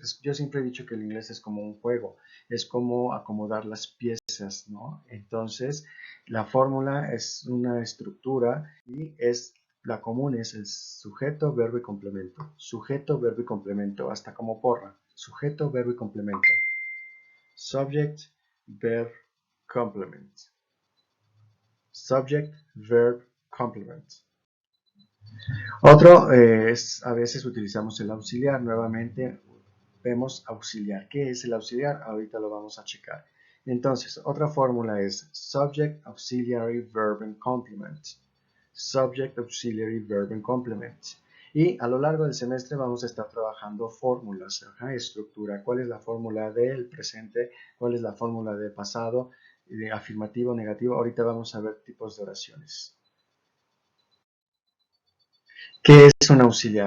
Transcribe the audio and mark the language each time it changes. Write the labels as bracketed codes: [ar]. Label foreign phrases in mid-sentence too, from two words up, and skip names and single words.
[es] Yo siempre he dicho que el inglés es como un juego, es como acomodar las piezas, ¿no? Entonces, la fórmula es una estructura y la común es el sujeto, verbo y complemento. Sujeto, verbo y complemento, hasta como porra. Sujeto, verbo y complemento. [en] Subject, verb, complement. Subject, verb, complement. [es] Otro es, a veces utilizamos el auxiliar. Nuevamente vemos auxiliar. ¿Qué es el auxiliar? Ahorita lo vamos a checar. Entonces, otra fórmula es [en] subject, auxiliary, verb and complement. Subject, auxiliary, verb and complement. [es] Y a lo largo del semestre vamos a estar trabajando fórmulas, estructura. ¿Cuál es la fórmula del presente? ¿Cuál es la fórmula del pasado? De afirmativo, negativo. Ahorita vamos a ver tipos de oraciones. ¿Qué es un auxiliar?